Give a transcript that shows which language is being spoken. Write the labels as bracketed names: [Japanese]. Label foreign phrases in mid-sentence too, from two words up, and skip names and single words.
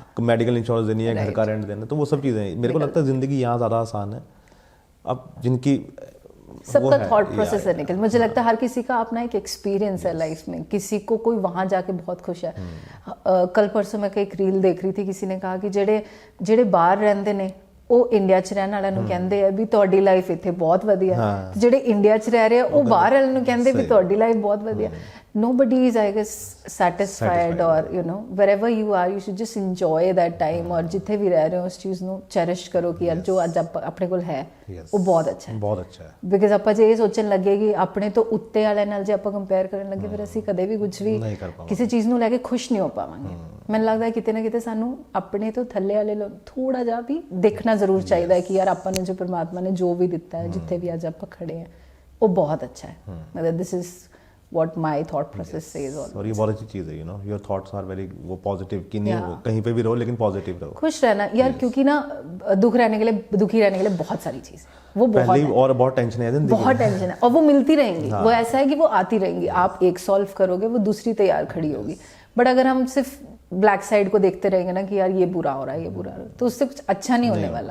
[English] medical insurance [Hindi] देनी है, घर [English] Right. [Hindi] का रेंट देना है, तो वो सब चीज़ें मेरे को लगता है ज़िंदगी यहाँ ज़्यादा आसान है। अब जिनकी वो सबका है, [English] thought process [Hindi] या- है निकल। मुझे लगता है हर किसी का अपना एक एक्सपीरियंस है लाइफ में। किसी को कोई वहाँ जाके बहुत खुश है। कल परसों मैं एक रील देख रही थी, किसी ने कहा कि [Punjabi] ਜਿਹੜੇ ਬਾਹਰ ਰਹਿੰਦੇ ਨੇ ਉਹ ਇੰਡੀਆ 'ਚ ਰਹਿਣ ਵਾਲਿਆਂ ਨੂੰ ਕਹਿੰਦੇ ਆ ਵੀ ਤੁਹਾਡੀ ਲਾਈਫ ਇੱਥੇ ਬਹੁਤ ਵਧੀਆ, ਹਾਂ। ਤੇ ਜਿਹੜੇ ਇੰਡੀਆ 'ਚ ਰਹਿ ਰਹੇ ਆ ਉਹ ਬਾਹਰ ਵਾਲਿਆਂ ਨੂੰ ਕਹਿੰਦੇ ਵੀ ਸਹੀ। ਤੁਹਾਡੀ ਲਾਈਫ ਬਹੁਤ ਵਧੀਆ। [English] nobody is I guess satisfied or you know wherever you are you should just enjoy that time। [Punjabi] और ਜਿੱਥੇ ਵੀ ਰਹਿ ਰਹੇ ਹੋ ਉਸ ਚੀਜ਼ ਨੂੰ ਚੈਰਿਸ਼ ਕਰੋ ਕਿ ਯਾਰ ਜੋ ਅੱਜ ਆਪਣੇ ਕੋਲ ਹੈ [English] Yes. [Punjabi] ਉਹ ਬਹੁਤ ਅੱਛਾ ਹੈ। ਬਹੁਤ ਅੱਛਾ ਹੈ। ਬਿਕਾਜ਼ ਆਪਾਂ ਜੇ ਇਹ ਸੋਚਣ ਲੱਗੇ ਕਿ ਆਪਣੇ ਤੋਂ ਉੱਤੇ ਵਾਲਿਆਂ ਨਾਲ ਜੇ ਆਪਾਂ ਕੰਪੇਅਰ ਕਰਨ ਲੱਗੇ ਫਿਰ ਅਸੀਂ ਕਦੇ ਵੀ ਕੁਝ ਵੀ ਨਹੀਂ ਕਰ ਪਾਵਾਂਗੇ। ਕਿਸੇ ਚੀਜ਼ ਨੂੰ ਲੈ ਕੇ ਖੁਸ਼ ਨਹੀਂ ਹੋ ਪਾਵਾਂਗੇ। ਮੈਨੂੰ ਲੱਗਦਾ ਹੈ ਕਿਤੇ ਨਾ ਕਿਤੇ ਸਾਨੂੰ ਆਪਣੇ ਤੋਂ ਥੱਲੇ ਵਾਲੇ ਨੂੰ ਥੋੜਾ ਜਿਹਾ ਵੀ ਦੇਖਣਾ ਜ਼ਰੂਰ ਚਾਹੀਦਾ ਹੈ ਕਿ ਯਾਰ ਆਪਾਂ ਨੂੰ ਜੋ ਪ੍ਰਮਾਤਮਾ ਨੇ ਜੋ ਵੀ ਦਿੱਤਾ ਹੈ, ਜਿੱਥੇ ਵੀ ਅੱਜ ਆਪਾਂ ਖੜੇ ਹਾਂ, ਉਹ ਬਹੁਤ ਅੱਛਾ ਹੈ। [English] ਮਤਲਬ this is what my thought process says always। [Hindi] और ये बहुत अच्छी चीज़ है, [English] you know your thoughts are very वो positive [Hindi] कि नहीं [English] Yeah. [Hindi] कहीं पे भी रहो लेकिन पॉजिटिव रहो। खुश रहना यार, क्योंकि ना दुखी रहने के लिए बहुत सारी चीज़ है, वो बहुत पहले है। और बहुत टेंशन है जिंदगी में। बहुत टेंशन है और वो मिलती रहेंगी। वो ऐसा है कि वो आती रहेंगी, आप एक सॉल्व करोगे वो दूसरी तैयार खड़ी होगी। बट अगर हम सिर्फ [English] black side [Hindi] को देखते रहेंगे ना कि यार ये बुरा हो रहा है, ये बुरा हो रहा है, तो उससे कुछ अच्छा नहीं होने वाला।